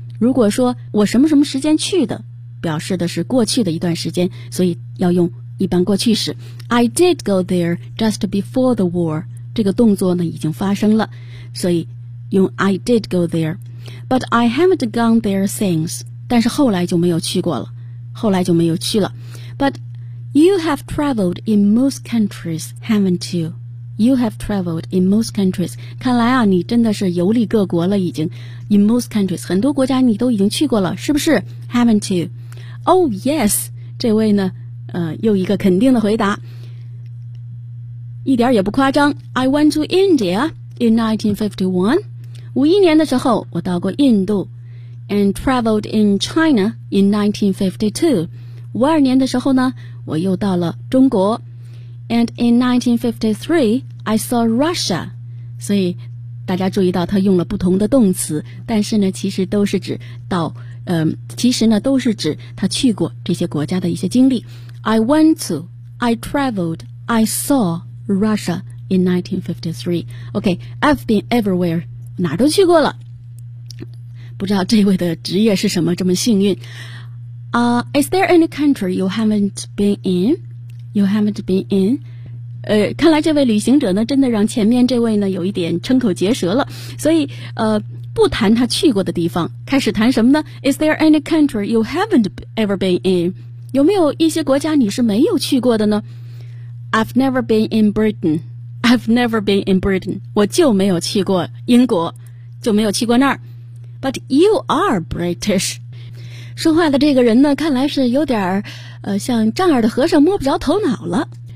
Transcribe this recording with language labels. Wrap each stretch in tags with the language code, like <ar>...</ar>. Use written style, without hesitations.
<zh>如果说我什么什么时间去的，表示的是过去的一段时间，所以要用一般过去式。</zh> <en>I did go there just before the war.</en> <zh>这个动作呢已经发生了，所以用</zh> <en>I did go there. But I haven't gone there since.</en> <zh>但是后来就没有去过了，后来就没有去了。</zh> <en>But you have traveled in most countries, haven't you? You have traveled in most countries.</en> <zh>看来啊，你真的是游历各国了，已经。</zh> <en>In most countries,</en> <zh>很多国家你都已经去过了，是不是？</zh> <en>Haven't you? Oh yes.</en> <zh>这位呢，又一个肯定的回答，一点也不夸张。</zh> <en>I went to India in 1951.</en> <zh>51年的时候，我到过印度。</zh> <en>And traveled in China in 1952.</en> <zh>52年的时候呢，我又到了中国。</zh> <en>And in 1953, I saw Russia.</en> <zh>所以大家注意到他用了不同的动词，但是呢其实都是指到其实呢都是指他去过这些国家的一些经历。</zh> <en>I went to, I traveled, I saw Russia in 1953. OK, I've been everywhere.</en> <zh>哪都去过了。不知道这位的职业是什么这么幸运。</zh> <en>Is there any country you haven't been in? You haven't been in?</en> <zh>看来这位旅行者呢真的让前面这位呢有一点瞠口结舌了。所以不谈他去过的地方，开始谈什么呢？</zh> <en>Is there any country you haven't ever been in?</en> <zh>有没有一些国家你是没有去过的呢？</zh> <en>I've never been in Britain. I've never been in Britain.</en> <zh>我就没有去过英国，就没有去过那儿。</zh> <en>But you are British.</en> <zh>说话的这个人呢看来是有点像丈二的和尚摸不着头脑了。</zh>